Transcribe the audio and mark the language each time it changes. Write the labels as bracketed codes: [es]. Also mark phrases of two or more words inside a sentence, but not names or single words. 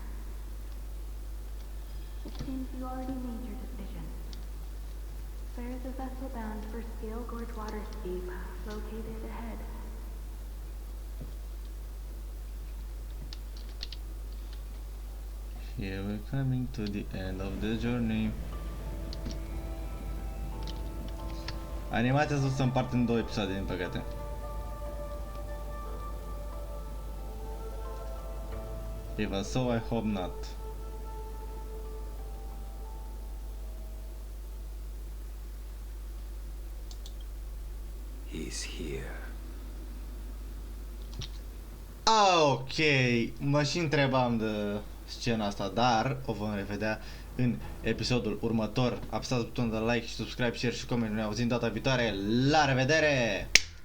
[en] It seems you already made your decision. There's a vessel bound for Steel Gorge Waterscape, located ahead. Here we're coming to the end of the journey. [ro] Animația să se împarte în două episoade, din păcate. [en] Even so, I hope not. He's here. [ro] Ok, mă și întrebam de scena asta, dar o vom revedea în episodul următor. Apăsați butonul de like și [en] subscribe, share [ro] și coment. Ne auzim data viitoare. La revedere!